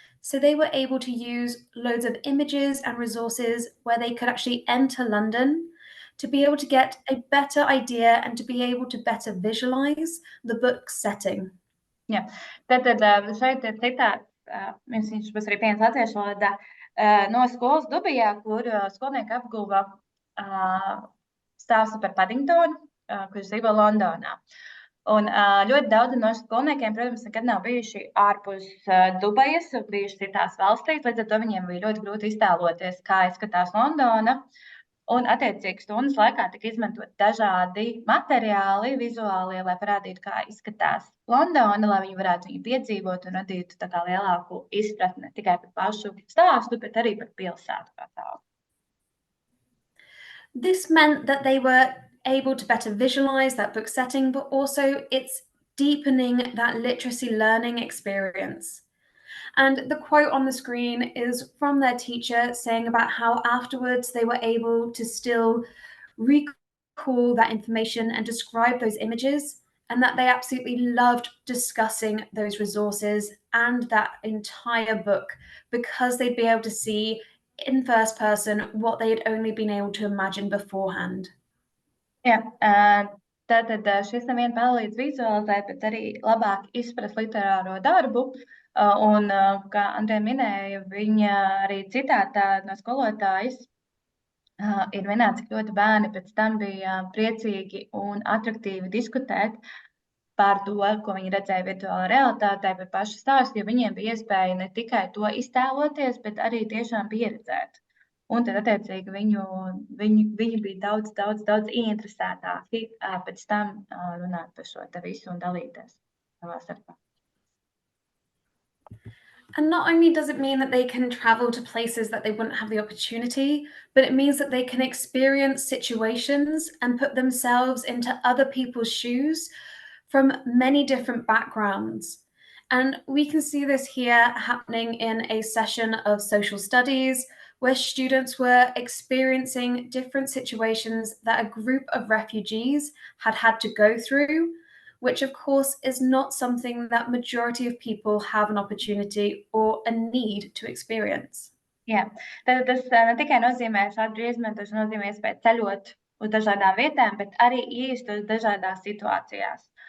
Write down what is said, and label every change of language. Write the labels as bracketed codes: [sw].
[en] So they were able to use loads of images and resources where they could actually enter London to be able to get a better idea and to be able to better visualize the book's setting. [lv] Jā, tad šeit ir citāts, viņš būs arī pieņems latviešu valodā, no skolas Dubijā, kur skolnieki apguva stāstu par Paddingtonu, kurš dzīvo Londonā. Un ļoti daudzi no skolniekiem, protams, nekad nav bijuši ārpus Dubajas, bijuši citās valstīs, līdz ar to viņiem bija ļoti grūti iztēloties, kā izskatās Londona. Un, attiecīgi, stundas laikā tika izmantot dažādi materiāli, vizuālie, lai parādītu, kā izskatās Londona, lai viņi varētu viņu piedzīvot un radītu tā kā lielāku izpratni ne tikai par pašu stāstu, bet arī par pilsētu kā tādu. [en] This meant that they were able to better visualize that book setting, but also it's deepening that literacy learning experience. And the quote on the screen is from their teacher saying about how afterwards they were able to still recall that information and describe those images, and that they absolutely loved discussing those resources and that entire book because they'd be able to see in first person what they had only been able to imagine beforehand. [lv] Jā, tātad šis nevien palīdz vizualizēt, bet arī labāk izprast literāro darbu. Un, kā Andrea minēja, viņa arī citātā no skolotājas ir minēts, ka ļoti bērni pēc tam bija priecīgi un atraktīvi diskutēt par to, ko viņi redzēja virtuālā realitātē, par pašu stāstu, jo viņiem bija iespēja ne tikai to iztēloties, bet arī tiešām pieredzēt. Un tad, attiecīgi, viņi bija daudz ieinteresētāki pēc tam runāt par šo te visu un dalīties savā starpā. [en] And not only does it mean that they can travel to places that they wouldn't have the opportunity, but it means that they can experience situations and put themselves into other people's shoes from many different backgrounds. And we can see this here happening in a session of social studies where students were experiencing different situations that a group of refugees had to go through, which of course is not something that majority of people have an opportunity or a need to experience. [lv] Jā, tad tas ne tikai nozīmē šādu izmantošanu, nozīmē iespēju ceļot uz dažādām vietām, bet arī iestāties dažādās situācijās.